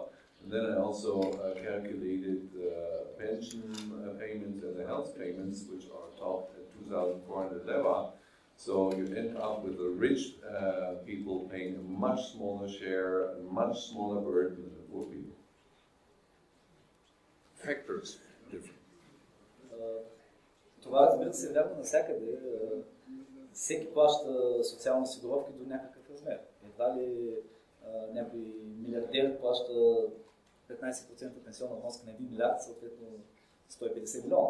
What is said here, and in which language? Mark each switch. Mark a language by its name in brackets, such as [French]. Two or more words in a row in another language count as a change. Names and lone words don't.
[English] And then I also calculated the pension payments and the health payments, which are topped at 2,400 leva. So you end up with the rich people paying a much smaller share, a much smaller burden than the poor people. Factors different. [Bulgarian] Това, разбира се, е вярно навсякъде. Всеки плаща социални осигуровки до някакъв размер. Едва ли някой милиардер плаща 15% пенсионна вноска на 1 милиард, съответно 150 милиона.